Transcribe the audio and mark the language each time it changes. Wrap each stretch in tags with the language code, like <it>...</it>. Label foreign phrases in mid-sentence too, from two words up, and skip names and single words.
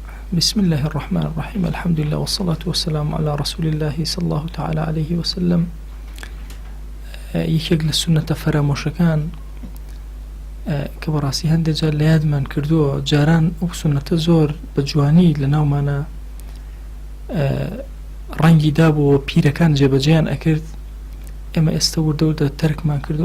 <ar>بسم الله الرحمن الرحيم. الحمد لله والصلاة والسلام على رسول الله صلى الله تعالى عليه وسلم.</ar> <ckb>یەکێک لە سونەتە فەرامۆشەکان کە بەڕاستی هەندێک جار لە یادمان کردووە، جاران ئەو سونەتە زۆر بە جوانی لە ناومانە ڕەنگی دابووە، پیرەکان جێبەجێیان ئەکرد، ئێمە ئێستا وردە تەرکمان کردو.</ckb>